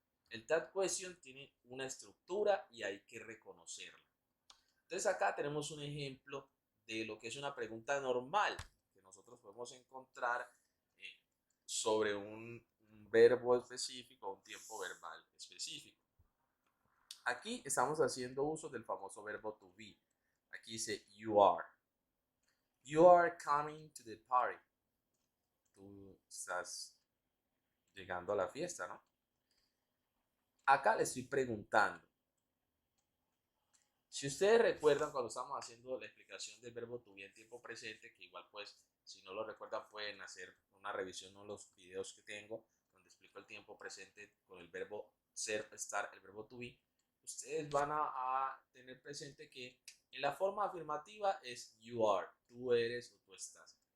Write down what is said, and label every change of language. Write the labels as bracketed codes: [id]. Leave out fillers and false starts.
[es] El tag question tiene una estructura y hay que reconocerla. Entonces acá tenemos un ejemplo de lo que es una pregunta normal que nosotros podemos encontrar sobre un verbo específico o un tiempo verbal específico. Aquí estamos haciendo uso del famoso verbo to be. Aquí dice you are. [en] You are coming to the party. [es] Tú estás llegando a la fiesta, ¿no? Acá le estoy preguntando. Si ustedes recuerdan cuando estamos haciendo la explicación del verbo to be en tiempo presente, que igual pues si no lo recuerdan pueden hacer una revisión de los videos que tengo donde explico el tiempo presente con el verbo ser, estar, el verbo to be, ustedes van a tener presente que en la forma afirmativa es you are, tú eres o tú estás.